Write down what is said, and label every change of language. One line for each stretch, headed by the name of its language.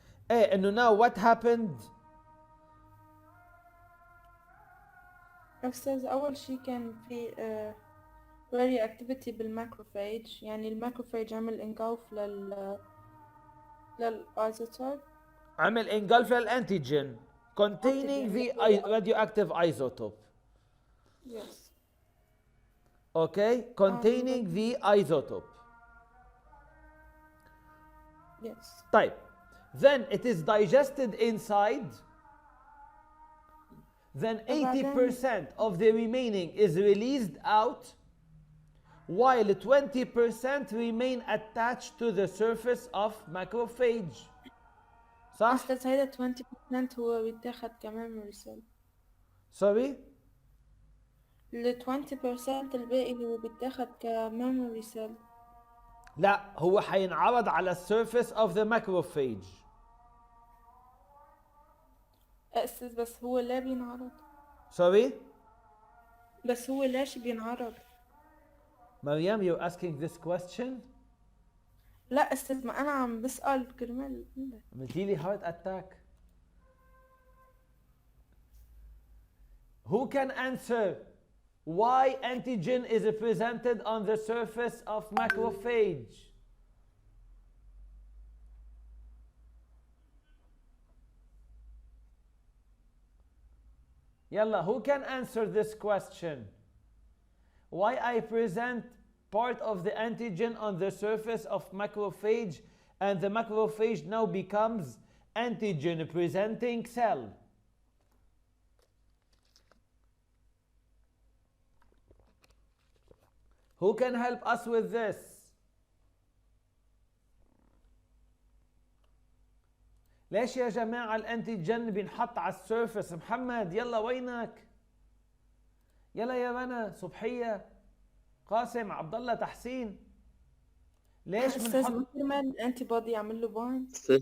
Arabic: إنه
English: now what happened?
Arabic: أستاذ أول شي كان في radioactivity بالمacrophage، يعني المacrophage عمل engulf للisotope. عمل engulf للانتيجين
English: containing the radioactive isotope. Yes. Okay, containing the isotope. Yes.
Arabic: طيب.
English: Then it is digested inside. Then 80% of the remaining is released out, while 20% remain attached to the surface of macrophage.
Arabic: صح؟ أستاذ هيدا 20% هو بيتاخد كmemory cell.
English: Sorry?
Arabic: ال 20% الباقي هو بيتاخد كmemory cell. لا، هو حينعرض على السيرفيس
English: of the macrophage.
Arabic: أستاذ بس هو لا بينعرض.
English: Sorry?
Arabic: بس هو ليش بينعرض؟
English: مريم, you're asking this question?
Arabic: لا أستاذ ما أنا عم بسأل كرمال عملتي لي heart attack.
English: Who can answer why antigen is presented on the surface of macrophage? Yalla, who can answer this question? Why I present part of the antigen on the surface of macrophage and the macrophage now becomes antigen presenting cell? Who can help us with this?
Arabic: ليش يا جماعة الانتيجن بينحط على السيرفس؟ محمد يلا وينك؟ يلا يا رنا، صبحية، قاسم، عبد الله، تحسين. ليش أستاذ ما كرمال الانتي بودي يعمل له بايند؟